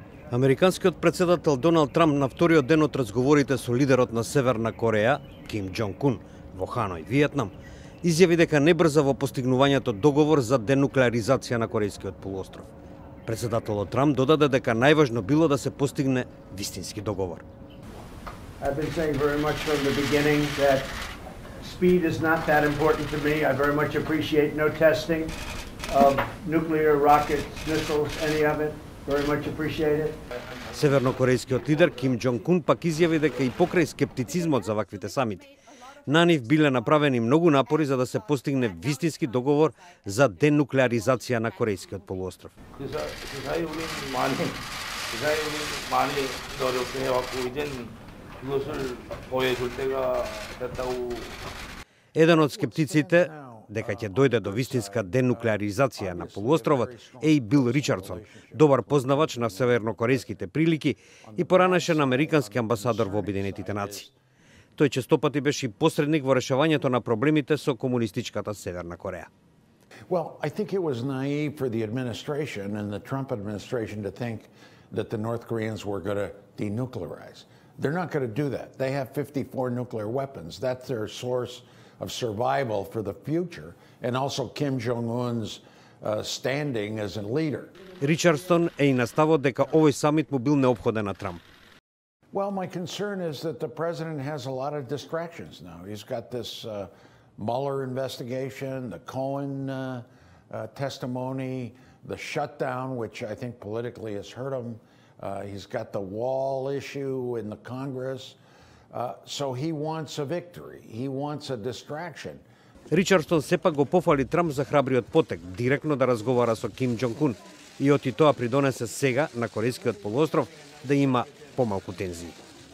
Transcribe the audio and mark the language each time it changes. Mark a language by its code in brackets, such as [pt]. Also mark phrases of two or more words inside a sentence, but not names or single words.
[mk] Американскиот председател Доналд Трамп на вториот ден од разговорите со лидерот на Северна Кореја, Ким Џонг Ун, во Ханој, Виетнам, изјави дека не брза во постигнувањето договор за денуклеаризација на Корејскиот полуостров. Председателот Трамп додаде дека најважно било да се постигне вистински договор. [en] I've been saying very much from the beginning that speed is not that important to me. I very much appreciate no testing of nuclear rockets, missiles, any of it. Very much appreciate it. [mk] Севернокорејскиот лидер Ким Џонг Ун пак изјави дека и покрај скептицизмот за ваквите самити, на нив биле направени многу напори за да се постигне вистински договор за денуклеаризација на Корејскиот полуостров. Еден од скептиците дека ќе дојде до вистинска денуклеаризација на полуостровот е и Бил Ричардсон, добар познавач на севернокорејските прилики и поранешен американски амбасадор во Обединетите нации. Тој честопати беше и посредник во решавањето на проблемите со комунистичката Северна Кореја. [en] Well, I think it was naive for the administration and the Trump administration to think that the North Koreans were going to denuclearize. They're not going to do that. They have 54 nuclear weapons. That's their source of survival for the future, and also Kim Jong-un's standing as a leader. [mk] Ричардсон е и наставот дека овој самит му бил неопходен на Трамп. [en] Well, my concern is that the president has a lot of distractions now. He's got this Mueller investigation, the Cohen testimony, the shutdown, which I think politically has hurt him. He's got the wall issue in the Congress. So he wants a victory. He wants a distraction. [mk] Ричардсон сепак го пофали Трамп за храбриот потек, директно да разговара со Ким Џонг Ун и оти тоа придонесе сега на Корејскиот полуостров да има помалку тензии.